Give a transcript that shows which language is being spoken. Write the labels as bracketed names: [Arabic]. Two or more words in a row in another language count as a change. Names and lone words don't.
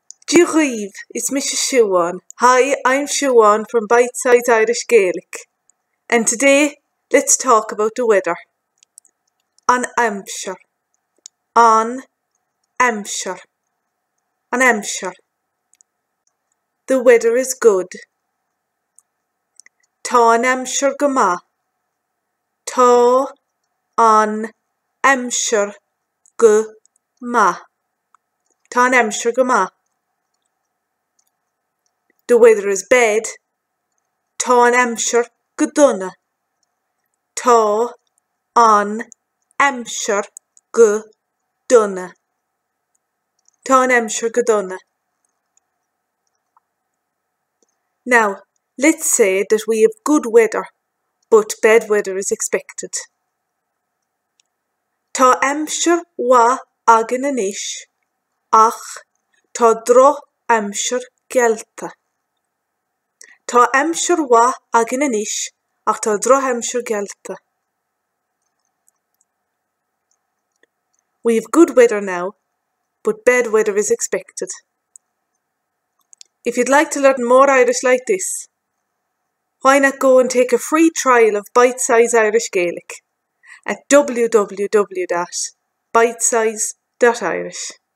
[English] Díreoibh, it's Mrs. Siobhan. Hi, I'm Siobhan from Bite Size Irish Gaelic. And today, let's talk about the weather. [Irish] An-aimsir. An-aimsir. An-aimsir. [English] The weather is good. [Irish] Tá an aimsir go maith. Tá an aimsir go maith. Tá an aimsir go maith. [English] The weather is bad. [Irish] Tá an aimsir go dona. Tá an aimsir go dona. Tá an aimsir go dona. [English] Now, let's say that we have good weather, but bad weather is expected. [Irish] Tá aimsir wa againn a-nish, ach tá drochaimsir geallta. Tá aimsir wa againn a-nish, ach tá drochaimsir geallta. [English] We have good weather now, but bad weather is expected. If you'd like to learn more Irish like this, why not go and take a free trial of Bite Size Irish Gaelic at www.bitesize.irish.